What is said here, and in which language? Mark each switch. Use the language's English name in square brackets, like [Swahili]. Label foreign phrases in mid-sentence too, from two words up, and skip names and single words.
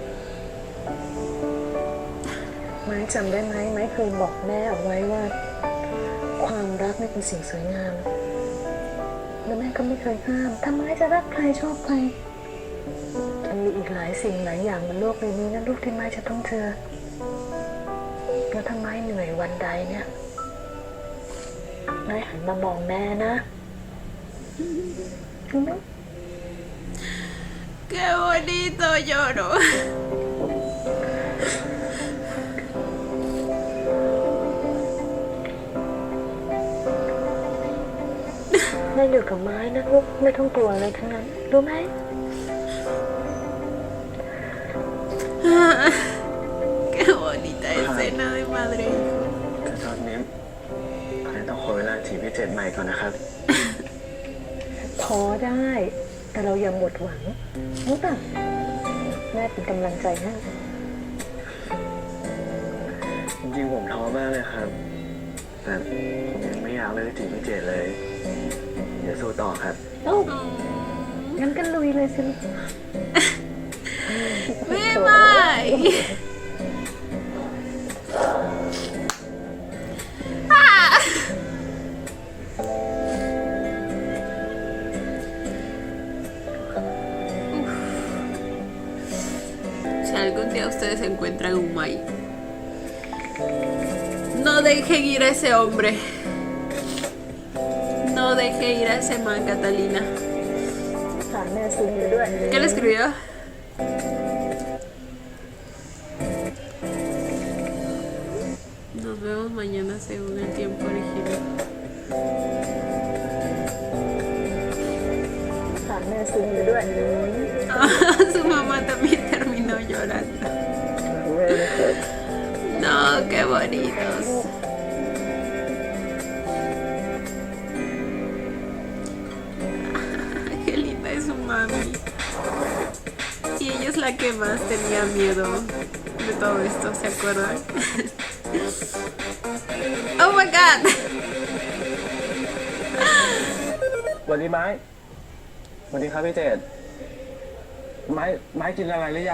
[Thai] ไม้จำได้ไหมไม้เคยบอกแม่เอาไว้ว่า ความรักไม่เป็นสิ่งสวยงาม แล้วแม่ก็ไม่เคยห้ามทำไมจะรักใครชอบใครมันมีอีกหลายสิ่งหลายอย่างบนโลกใบนี้นะลูกที่ไม้จะต้องเจอแล้วถ้าไม้เหนื่อยวันใดเนี่ยไม้หันมามองแม่นะรู้ไหม [Spanish] Qué bonito, lloro. [Thai] แม่อยู่กับไม้นะลูกไม่ต้องกลัวอะไรทั้งนั้นรู้ไหม [Spanish] Qué bonita escena de madre e hijo. [Thai] แต่ตอนนี้ผมต้องขอเวลาจีบพี่เจตใหม่ก่อนนะครับ ท้อได้ แต่เราอย่าหมดหวังรู้ป่ะแม่เป็นกำลังใจให้ จริงๆผมท้อมากเลยครับ แต่ผมยังไม่อยากเลิกจีบพี่เจตเลย เดี๋ยวสู้ต่อครับ เอ้างั้นก็ลุยเลยสิลูก [Spanish] Bye. Si algún día ustedes encuentran un Mai, no dejen ir a ese hombre. No dejen ir a ese man, Catalina. [Thai] ถามแม่ซึ้งอยู่ด้วย [Spanish] ¿Qué le escribió? Nos vemos mañana según el tiempo original. [Thai] ถามแม่ซึ้งอยู่ด้วย [Spanish] Su mamá también terminó llorando. No, qué bonitos. Qué linda es su mami. Y ella es la que más tenía miedo de todo esto, ¿se acuerdan? [English] Oh my god. [Thai] สวัสดีไม้สวัสดีครับพี่เจตไม้กินอะไรหรือยัง